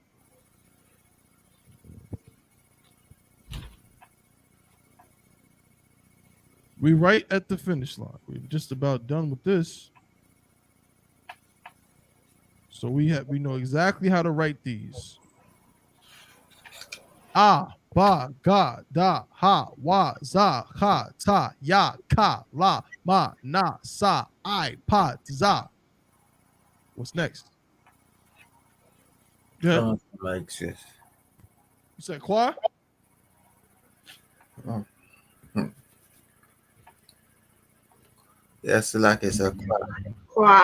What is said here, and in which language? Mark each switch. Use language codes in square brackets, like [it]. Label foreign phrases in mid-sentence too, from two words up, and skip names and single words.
[en] We right at the finish line. We're just about done with this. So we know exactly how to write these. Ah, ba, ga, da, ha, wa, za, ha, ta, ya, ka, la, ma, na, sa, I, pa, za. What's next? Yeah. Like this. You said qua? Oh. Yes, like it's a Qua.